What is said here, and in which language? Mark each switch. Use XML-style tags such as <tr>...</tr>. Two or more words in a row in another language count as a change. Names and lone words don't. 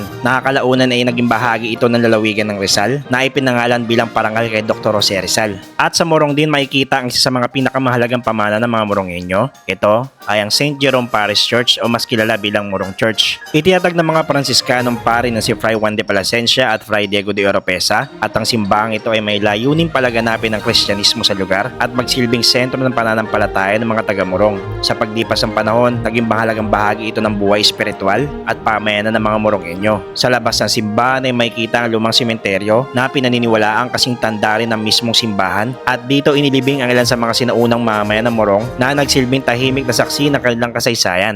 <tl>Nakakalaunan ay naging bahagi ito ng lalawigan ng Rizal na ipinangalan bilang parangal kay Dr. Jose Rizal. At sa Morong din makikita ang isa sa mga pinakamahalagang pamana ng mga Morongenyo. Ito ay ang St. Jerome Parish Church o mas kilala bilang Morong Church. Itinatag ng mga Pransiskanong pari na si Fray Juan de Plasencia at Fray Diego de Oropesa at ang simbahang ito ay may layuning palaganapin ng Kristyanismo sa lugar at magsilbing sentro ng pananampalataya ng mga taga-Morong. Sa paglipas ng panahon, naging mahalagang bahagi ito ng buhay espiritual at pamayanan ng mga Morongenyo. Sa labas ng simbahan ay makikita ang lumang sementeryo na pinaniniwalaang kasing tanda rin ng mismong simbahan at dito inilibing ang ilan sa mga sinaunang mamayan ng Morong na nagsilbing tahimik na saksi ng kanilang kasaysayan.</tl>